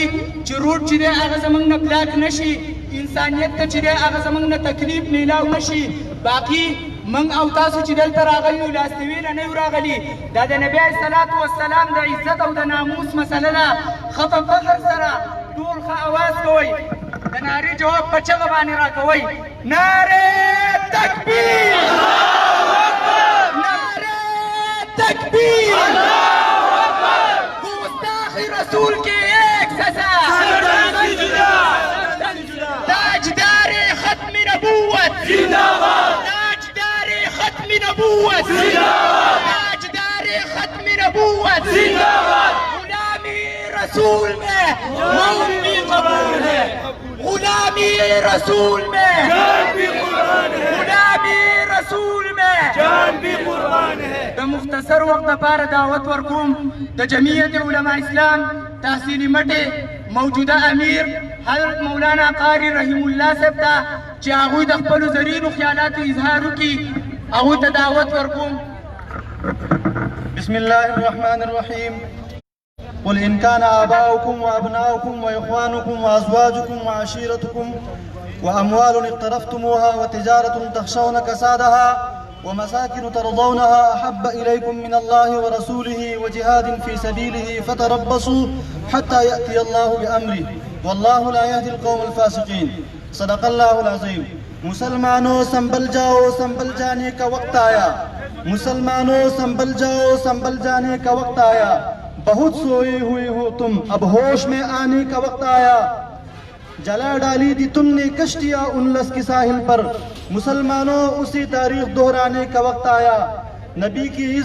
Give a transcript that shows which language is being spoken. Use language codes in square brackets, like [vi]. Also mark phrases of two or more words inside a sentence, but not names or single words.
[ps] چې روډ چې دی هغه زموږ نه بلاک نه شي انسانیت ته چې دی هغه زموږ نه تکلیف میلاو نه شي باقي من او تاسو چې دلته راغلي یو لاستوي نه یو راغلي دا د نبي علیه الصلاة والسلام د عزت او د ناموس مسله ده ښه په فخر سره ټول ښه اواز کوئ د نارې جواب په چغه باندې راکوئ نعرې تکبیر [ur] تکبیر گستاخ رسول کے ایک سزا تاجدار ختم نبوت تاجدار ختم نبوت تاجدار ختم نبوت غلامی رسول میں موت بھی قبول ہے غلامی رسول میں غلامی رسول میں جان بھی قربان ہے [ps] د مختصر وقت لپاره دعوت ورکوم د جمعیت علماء اسلام تحصیلي مټې موجوده امیر حضرت مولانا قاری رحیم الله صاحب ته چې هغوی د خپلو زرینو خیالاتو اظهار وکړي هغوی ته دعوت ورکوم [ar] بسم الله الرحمن الرحيم قل إن كان آباؤكم وأبناؤكم وإخوانكم وأزواجكم وعشيرتكم وأموال اقترفتموها وتجارة تخشون كسادها ومساكن ترضونها أحب إليكم من الله ورسوله وجهاد في سبيله فتربصوا حتى يأتي الله بأمره والله لا يهدي القوم الفاسقين صدق الله العظيم [ur] مسلمانوں سنبھل جاؤ سنبھل جانے کا وقت آیا مسلمانوں سنبھل جاؤ سنبھل جانے کا وقت آیا بہت سوئے ہوئے ہو تم اب ہوش میں آنے کا وقت آیا جلا ڈالی تھی تم نے کشتیاں انلس کی ساحل پر مسلمانوں اسی تاریخ دہرانے کا وقت آیا نبی کی